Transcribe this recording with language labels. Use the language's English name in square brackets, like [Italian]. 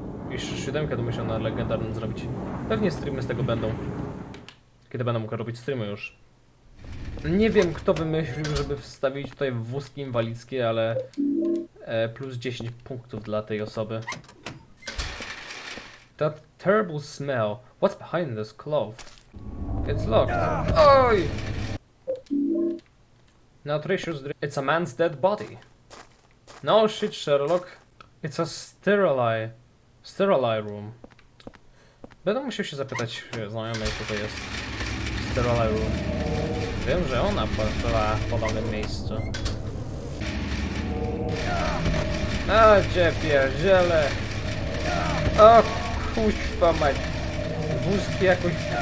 [Polish] I 7 to musiał na legendarnym zrobić. Pewnie streamy z tego będą. Kiedy będę mógł robić streamy już. Nie wiem kto wymyślił, żeby wstawić tutaj wózki inwalidzkie, ale plus 10 punktów dla tej osoby. [English] That terrible smell. What's behind this cloth? It's locked. Oj! Nutritious drink. It's a man's dead body. No shit, Sherlock. It's a sterile room. [Polish] Będę musiał się zapytać znajomej, co to jest sterola room. Wiem, że ona pracowała w podobnym miejscu. A cię pierdziele! O kuźwa mać! Wózki jakoś...